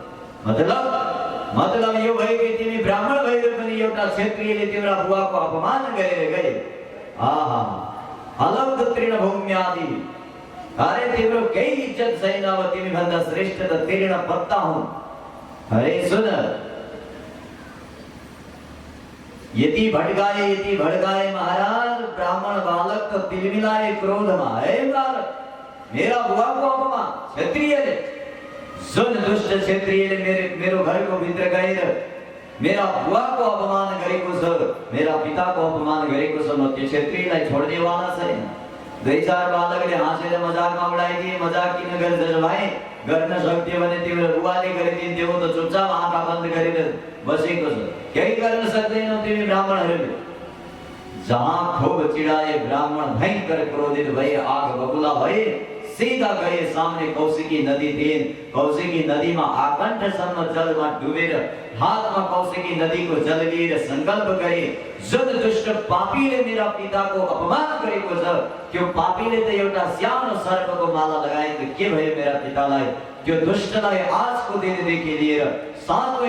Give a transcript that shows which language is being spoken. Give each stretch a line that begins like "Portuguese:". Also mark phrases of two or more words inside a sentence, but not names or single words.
Nepali: मतलब यो भयो कि तिमी ब्राह्मण भएर पनि एउटा क्षत्रियले तिम्रो बुवाको अपमान गरेर गए आहा अलग तृणभूम्यादि अरे तिम्रो केही इज्जत छैन अब तिमी भन्दा श्रेष्ठ त तृण पत्ता हुन् अरे सुन यति
Hindi: भड़काए महाराज ब्राह्मण बालक तो तिलमिलाए
Nepali: क्रोधमा हे बालक
Hindi: मेरा बुआ को अपमान
Nepali: क्षत्रियले सुन दुष्ट क्षत्रियले मेरो घरको भित्र गएर
Hindi: मेरा बुआ को अपमान
Nepali: गरेको छ
Hindi: मेरा पिता को अपमान
Nepali: गरेको छ म त्यो क्षत्रियलाई छोड्नेवाला छैन दुई चार बालकले हाँसेर मजाकमा उडाइदिए मजाक किन गर्छस् भाइ गर्न सक्थ्यो भने तिम्रो बुवाले गरिदिन्थ्यो त चुपचाप आँखा बन्द गरेर बसेको छ केही गर्न सक्दैनौ तिमी ब्राह्मणहरूले जहाँ खूब चिडाए ब्राह्मण भयंकर क्रोधित भए
Hindi: आग बबुला
Nepali: भए
Hindi: सीधा गए सामने
Nepali: कौशिकी नदी थिइन् कौशिकी नदीमा आकण्ठसम्म जलमा डुबेर हातमा कौशिकी नदीको जल लिएर संकल्प गरे जुन दुष्ट पापीले मेरा पिताको अपमान गरेको छ त्यो पापीले त एउटा सानो सर्पको माला लगाएको के भयो मेरा पितालाई त्यो दुष्टलाई आजको दिनदेखि लिएर 7वें